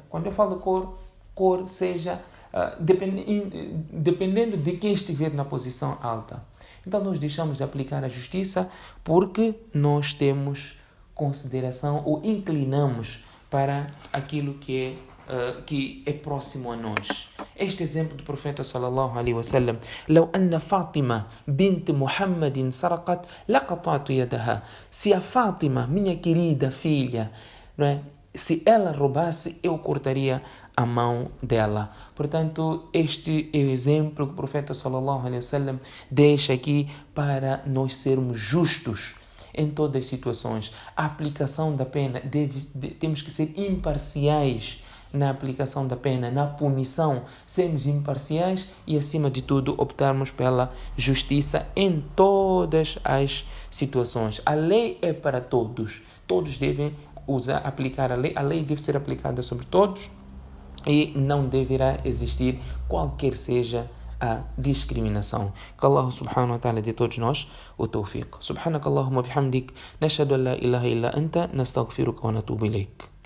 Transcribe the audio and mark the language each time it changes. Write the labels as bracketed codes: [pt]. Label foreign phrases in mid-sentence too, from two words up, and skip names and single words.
[pt] Quando eu falo de cor seja dependendo de quem estiver na posição alta. Então nós deixamos de aplicar a justiça porque nós temos consideração ou inclinamos para aquilo que é próximo a nós. Este exemplo do profeta [ar] صلى الله عليه وسلم: "لو أن فاطمة بنت محمد سرقت لقطعت يدها." [pt] Se a Fátima, minha querida filha, não é? Se ela roubasse, eu cortaria a mão dela. Portanto, este é o exemplo que o profeta [ar] صلى الله عليه وسلم [pt] deixa aqui para nós sermos justos em todas as situações. A aplicação da pena temos que ser imparciais na aplicação da pena, na punição, sermos imparciais e, acima de tudo, optarmos pela justiça em todas as situações. A lei é para todos. Todos devem aplicar a lei. A lei deve ser aplicada sobre todos e não deverá existir qualquer seja a discriminação. Que [ar] الله سبحانه وتعالى [pt] dê a todos nós o tawfiq. [ar] سبحانك اللهم وبحمدك نشهد أن لا إله إلا أنت نستغفرك ونتوب إليك.